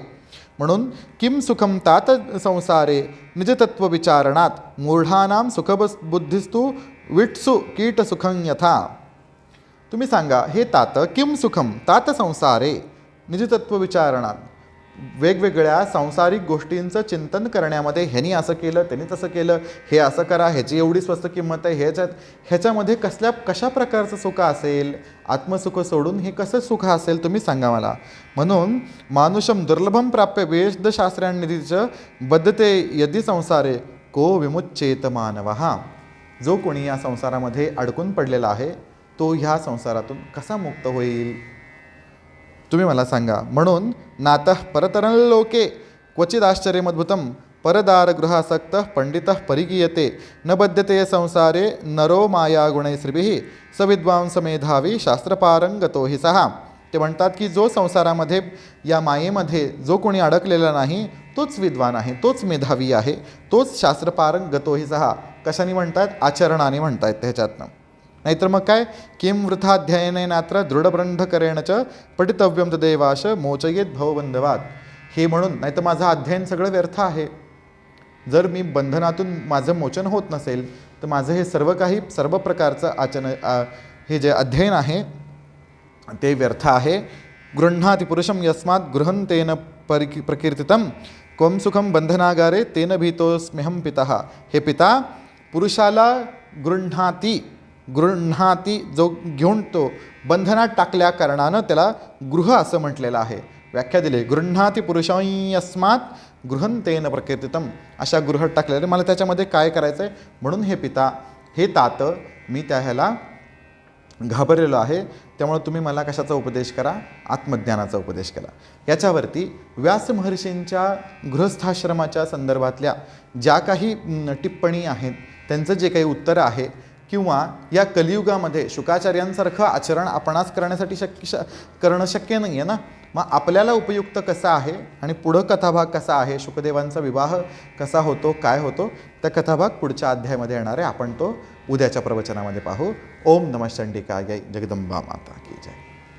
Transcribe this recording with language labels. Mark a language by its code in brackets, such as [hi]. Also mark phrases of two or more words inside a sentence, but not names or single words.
[sa] म्हणून किम सुखम तात संसारे निजतत्व विचारणात मूढानाम सुखबुद्धिस्तु विट्सु कीटसुखं यथा. [mr] तुम्ही सांगा हे तात [sa] किम सुखम तात संसारे निजतत्व विचारणात. [mr] वेगवेगळ्या सांसारिक गोष्टींचं चिंतन करण्यामध्ये ह्यानी असं केलं, त्यांनी तसं केलं, हे असं करा, ह्याची एवढी स्वस्त किंमत आहे, ह्याच्यामध्ये कशा प्रकारचं सुख असेल? आत्मसुख सोडून हे कसं सुख असेल तुम्ही सांगा मला. [sa] म्हणून मानुषम दुर्लभम प्राप्य वेदशास्त्रांनिधीच बद्धते यदि संसारे को विमुच्चेत मानवः. [mr] जो कोणी या संसारामध्ये अडकून पडलेला आहे तो ह्या संसारातून कसा मुक्त होईल तुम्ही मला सांगा. [sa] म्हणून नातः परतरं लोके क्वचिदाश्चर्यमद्भुतं परदारगृहासक्तः पंडितः परिगीयते न बध्यते संसारे नरो मायागुणैश्रीभिः स विद्वांसमेधावी शास्त्रपारंगतो हि सहा. [mr] ते म्हणतात की जो संसारामध्ये या मायेमध्ये जो कोणी अडकलेला नाही तोच विद्वान आहे, तोच मेधावी आहे, तोच [sa] शास्त्रपारंगतो हि सहा. [mr] कशाने म्हणतात? आचरणाने म्हणतायत त्याच्यातनं. नाहीतर मग काय? [sa] किं वृथाध्ययनेनात्र दृढबंधकरेण च पठितव्यं तदेवाश मोचयेत भवबंधवात. [mr] हे म्हणून नाहीतर माझं अध्ययन सगळं व्यर्थ आहे. जर मी बंधनातून माझं मोचन होत नसेल तर माझं हे सर्व प्रकारचं हे जे अध्ययन आहे ते व्यर्थ आहे. [sa] गृह्णाति पुरुषं यस्मात् गृहन्तेन प्रकीर्तितं क्वं सुखं बंधनागारे तेन भीतोस्म्यहं पितः. [mr] हे पिता, पुरुषाला गृह्णाती जो घेऊन तो बंधनात टाकल्या कारणानं त्याला गृह असं म्हटलेलं आहे. व्याख्या दिली, [sa] गृह्णाती पुरुषं यस्मात् गृहन्तेन प्रकीर्तितं. [mr] अशा गृहात टाकलेलं मला त्याच्यामध्ये काय करायचं आहे. म्हणून हे पिता, हे तात, मी ह्याला घाबरलेलो आहे. त्यामुळे तुम्ही मला कशाचा उपदेश करा? आत्मज्ञानाचा उपदेश करा. याच्यावरती व्यास महर्षींच्या गृहस्थाश्रमाच्या संदर्भातल्या ज्या काही टिप्पणी आहेत त्यांचं जे काही उत्तर आहे किंवा या कलियुगामध्ये शुकाचार्यांसारखं आचरण आपणास करण्यासाठी करणं शक्य नाही आहे ना. मग आपल्याला उपयुक्त कसा आहे आणि पुढं कथाभाग कसा आहे, शुकदेवांचा विवाह कसा होतो, काय होतो, त्या कथाभाग पुढच्या अध्यायामध्ये येणार आहे. आपण तो उद्याच्या प्रवचनामध्ये पाहू. [sa] ओम नमः चंडिकाय [hi] जगदंबा माता की जय.